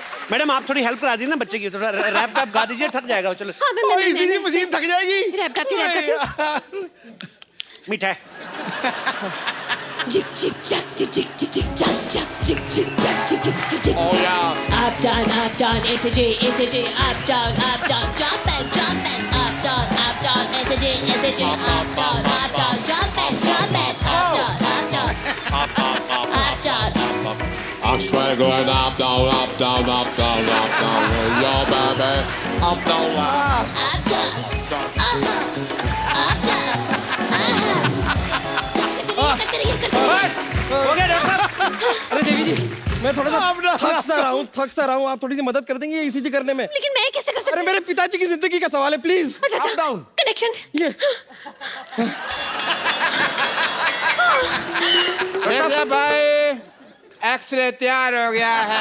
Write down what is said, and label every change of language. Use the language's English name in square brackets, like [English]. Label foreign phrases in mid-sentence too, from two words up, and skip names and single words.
[Hindi] मैडम आप थोड़ी हेल्प करा दीजिए ना बच्चे की, थोड़ा रैप वैप गा दीजिए, थक जाएगा वो। चलो हाँ मैं इसी की मशीन थक जाएगी। रैप गाती हूँ। मीठा है। [English] Jig jig jack jig jig jig jig jack jack jig jig jack jig jig jig jig. Oh yeah. Up down, ACJ, up down, jump back, up down, ACJ, up down, jump back, up down. I'm straight going up, down, up, down, up, down, up, down. Yo, baby, up, down, up. Up down, up down. [Hindi] करते रहिए। बस हो गया डॉक्टर साहब। अरे देवी जी, मैं थोड़ा सा थक सा रहा हूँ, आप थोड़ी सी मदद कर देंगे ईसीजी करने में? लेकिन मैं कैसे कर सकती अरे मेरे पिताजी की जिंदगी का सवाल है, प्लीज। अच्छा कनेक्शन। ये देखिए भाई, एक्सरे तैयार हो गया है।